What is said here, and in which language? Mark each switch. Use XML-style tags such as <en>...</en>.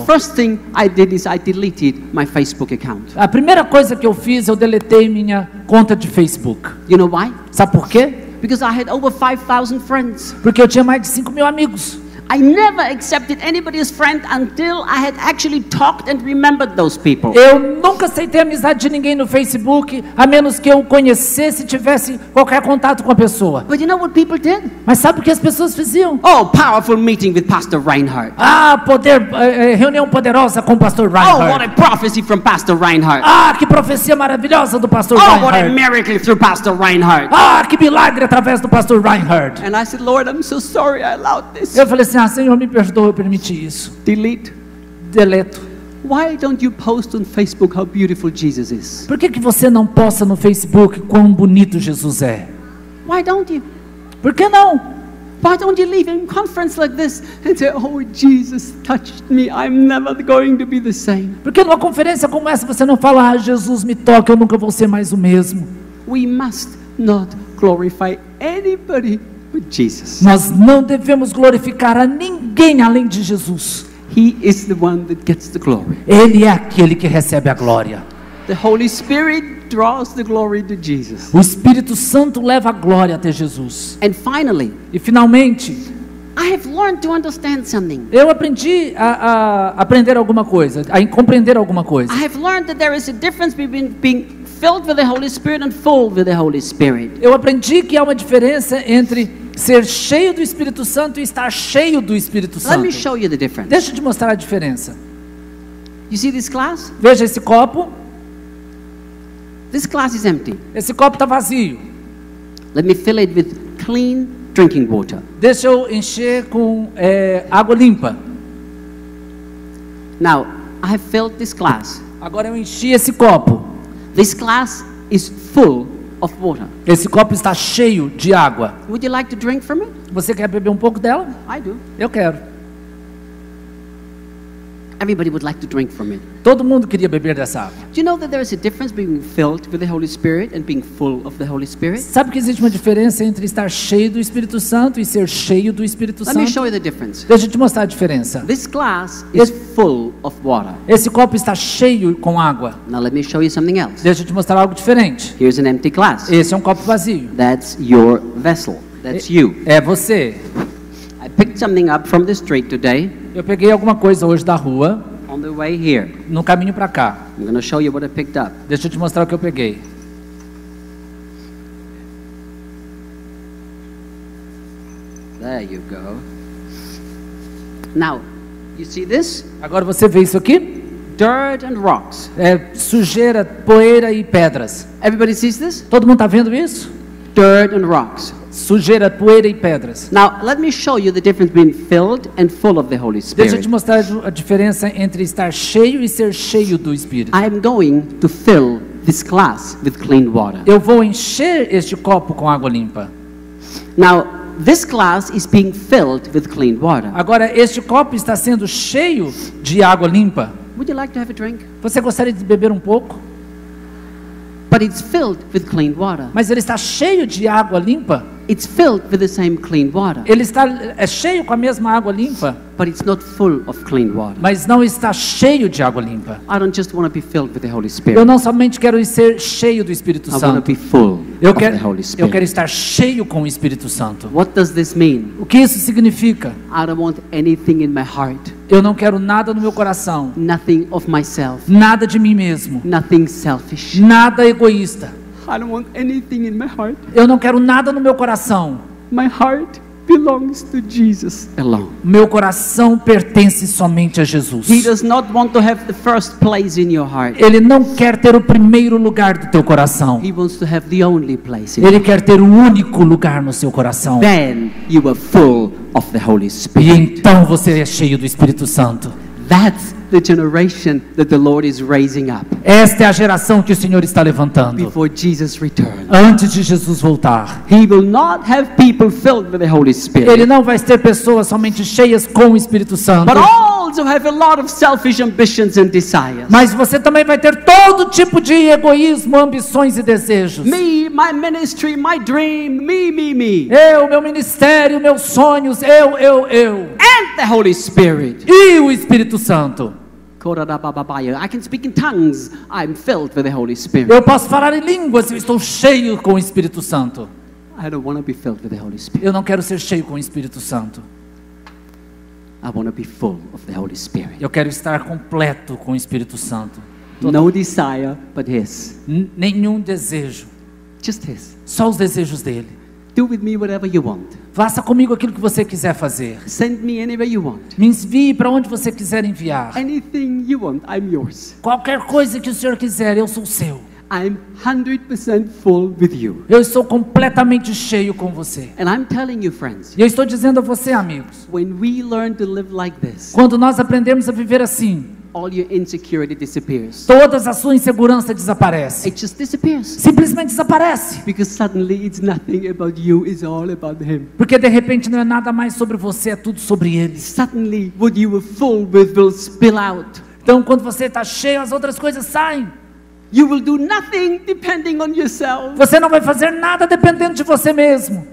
<en>First thing I did is I deleted my Facebook account.</en> <pt>A primeira coisa que eu fiz, eu deletei minha conta de Facebook.</pt> <en>You know why?</en> <pt>Sabe por quê?</pt> <en>Because I had over 5,000 friends.</en> <pt>Porque eu tinha mais de 5.000 amigos.</pt> <en>I never accepted anybody as friend until I had actually talked and remembered those people.</en> <pt>Eu nunca aceitei a amizade de ninguém no Facebook, a menos que eu conhecesse e tivesse qualquer contato com a pessoa.</pt> <en>But you know what people did?</en> <pt>Mas sabe o que as pessoas faziam?</pt> <en>Oh, powerful meeting with Pastor Reinhardt.</en> <pt>Reunião poderosa com o pastor</pt> <en>Oh, what</en> <pt>Reinhardt.</pt> <en>a prophecy from Pastor Reinhardt.</en> <pt>Que profecia maravilhosa do pastor</pt> <en>Oh, what a</en> <pt>Reinhardt.</pt> <en>miracle through Pastor Reinhardt.</en> <pt>Que milagre através do pastor Reinhardt.</pt> <en>And I said, Lord, I'm so sorry I allowed this.</en> <pt>Eu falei assim, Senhor, me perdoa, eu permiti isso.</pt> <en>Delete.</en> <pt>Deleto.</pt> <en>Why don't you post on Facebook how beautiful Jesus is?</en> <pt>Por que você não posta no Facebook quão bonito Jesus é?</pt> <en>Why don't you?</en> <pt>Por que não?</pt> <en>Why don't you leave a conference like this and say, oh, Jesus touched me, I'm never going to be the same?</en> <pt>Por que numa conferência como essa você não fala, Jesus me toca, eu nunca vou ser mais o mesmo?</pt> <en>We must not glorify anybody but Jesus.</en> <pt>Nós não devemos glorificar a ninguém além de Jesus.</pt> <en>He is the one that gets the glory.</en> <pt>Ele é aquele que recebe a glória.</pt> <en>The Holy Spirit draws the glory to Jesus.</en> <pt>O Espírito Santo leva a glória até Jesus.</pt> <en>And finally,</en> <pt>E finalmente,</pt> <en>I have learned to understand something.</en> <pt>eu aprendi a aprender alguma coisa, a compreender alguma coisa.</pt> <en>I have learned that there is a difference between being filled with the Holy Spirit and full with the Holy Spirit.</en> <pt>Eu aprendi que há uma diferença entre ser cheio do Espírito Santo e estar cheio do Espírito</pt> <en>Let</en> <pt>Santo.</pt> <en>me show you the difference.</en> <pt>Deixa eu te mostrar a diferença.</pt> <en>You see this glass?</en> <pt>Veja esse copo.</pt> <en>This glass is empty.</en> <pt>Esse copo está vazio.</pt> <en>Let me fill it with clean drinking water.</en> <pt>Deixa eu encher com água limpa.</pt> <en>Now, I have filled this glass.</en> <pt>Agora eu enchi esse copo.</pt> <en>This glass is full of water.</en> <pt>Esse copo está cheio de água.</pt> <en>Would you like to drink from it?</en> <pt>Você quer beber um pouco dela?</pt> <en>I do.</en> <pt>Eu quero.</pt> <en>Everybody would like to drink from it.</en> <pt>Todo mundo queria beber dessa água.</pt> <en>Do you know that there is a difference between filled with the Holy Spirit and being full of the Holy Spirit?</en> <pt>Sabe que existe uma diferença entre estar cheio do Espírito Santo e ser cheio do Espírito</pt> <en>Let me</en> <pt>Santo?</pt> <en>show you the difference.</en> <pt>Deixa eu te mostrar a diferença.</pt> <en>This glass is full of water.</en> <pt>Esse copo está cheio com água.</pt> <en>Now let me show you something else.</en> <pt>Deixa eu te mostrar algo diferente.</pt> <en>Here's an empty glass.</en> <pt>Esse é um copo vazio.</pt> <en>That's your vessel. That's you.</en> <pt>É você.</pt> <en>I picked something up from the street today</en> <pt>Eu peguei alguma coisa hoje da rua,</pt> <en>on the way here.</en> <pt>no caminho para cá.</pt> <en>I'm going to show you what I picked up.</en> <pt>Deixa eu te mostrar o que eu peguei.</pt> <en>There you go. Now, you see this?</en> <pt>Agora você vê isso aqui?</pt> <en>Dirt and rocks.</en> <pt>É sujeira, poeira e pedras.</pt> <en>Everybody sees this?</en> <pt>Todo mundo está vendo isso?</pt> <en>Dirt and rocks.</en> <pt>sujeira, poeira e pedras.</pt> <en>Now, let me show you the difference between filled and full of the Holy</en> <pt>Deixa eu te</pt> <en>Spirit.</en> <pt>mostrar a diferença entre estar cheio e ser cheio do Espírito.</pt> <en>I am going to fill this glass with clean water.</en> <pt>Eu vou encher este copo com água limpa.</pt> <en>Now, this glass is being filled with clean water.</en> <pt>Agora, este copo está sendo cheio de água limpa.</pt> <en>Would you like to have a drink?</en> <pt>Você gostaria de beber um pouco?</pt> <en>But it's filled with clean water.</en> <pt>Mas ele está cheio de água limpa.</pt> <en>It's filled with the same clean water.</en> <pt>Ele está cheio com a mesma água limpa,</pt> <en>But it's not full of clean water.</en> <pt>mas não está cheio de água limpa.</pt> <en>I don't just want to be filled with the Holy</en> <pt>Eu</pt> <en>Spirit.</en> <pt>não somente quero ser cheio do Espírito</pt> <en>I want to</en> <pt>Santo.</pt> <en>be full</en> <pt>Eu</pt> <en>of the</en> <pt>quero,</pt> <en>Holy</en> <pt>eu quero estar cheio com o Espírito Santo.</pt> <en>What does this mean?</en> <pt>O que isso significa?</pt> <en>I don't want anything in my heart.</en> <pt>Eu não quero nada no meu coração,</pt> <en>Nothing of myself.</en> <pt>nada de mim mesmo,</pt> <en>Nothing selfish.</en> <pt>nada egoísta.</pt> <en>I don't want anything in my heart.</en> <pt>Eu não quero nada no meu coração.</pt> <en>My heart belongs to Jesus alone.</en> <pt>Meu coração pertence somente a</pt> <en>He</en> <pt>Jesus.</pt> <en>does not want to have the first place in your heart.</en> <pt>Ele não quer ter o primeiro lugar do teu coração.</pt> <en>He wants to have the only place in</en> <pt>Ele quer ter o único lugar no seu coração.</pt> <en>Then you are full of the Holy</en> <pt>E</pt> <en>Spirit.</en> <pt>então você é cheio do Espírito Santo.</pt> <en>That's the generation that the Lord is raising up</en> <pt>Esta é a geração que o Senhor está levantando.</pt> <en>before Jesus returns.</en> <pt>Antes de Jesus voltar.</pt> <en>He will not have people filled with the Holy</en> <pt>Ele</pt> <en>Spirit,</en> <pt>não vai ter pessoas somente cheias com o Espírito Santo.</pt> <en>but also have a lot of selfish ambitions and desires.</en> <pt>Mas você também vai ter todo tipo de egoísmo, ambições e desejos.</pt> <en>Me, my ministry, my dream, me.</en> <pt>Eu, meu ministério, meus sonhos, eu.</pt> <en>And the Holy Spirit.</en> <pt>E o Espírito Santo.</pt> <en>I can speak in tongues. I'm filled with the Holy Spirit.</en> <pt>Eu posso falar em línguas, eu estou cheio com o Espírito Santo.</pt> <en>I don't want to be filled with the Holy Spirit.</en> <pt>Eu não quero ser cheio com o Espírito Santo.</pt> <en>I want to be full of the Holy Spirit.</en> <pt>Eu quero estar completo com o Espírito Santo.</pt> <en>No desire but His.</en> <pt>Nenhum desejo,</pt> <en>Just His.</en> <pt>só os desejos dele.</pt> <en>Do with me whatever you want.</en> <pt>Faça comigo aquilo que você quiser fazer.</pt> <en>Send me anywhere you want.</en> <pt>Me envie para onde você quiser enviar.</pt> <en>Anything you want, I'm yours.</en> <pt>Qualquer coisa que o Senhor quiser, eu sou seu.</pt> <en>I'm 100% full with you.</en> <pt>Eu estou completamente cheio com você.</pt> <en>And I'm telling you, friends,</en> <pt>E eu estou dizendo a você, amigos,</pt> <en>when we learn to live like this,</en> <pt>quando nós aprendemos a viver assim,</pt> <en>all your insecurity disappears.</en> <pt>todas a sua insegurança desaparece.</pt> <en>It just disappears.</en> <pt>Simplesmente desaparece.</pt> <en>Because suddenly it's nothing about you, it's all about Him.</en> <pt>Porque de repente não é nada mais sobre você, é tudo sobre Ele.</pt> <en>Suddenly what you were full with will spill out.</en> <pt>Então quando você está cheio, as outras coisas saem.</pt> <en>You will do nothing depending on yourself.</en> <pt>Você não vai fazer nada dependendo de você mesmo.</pt>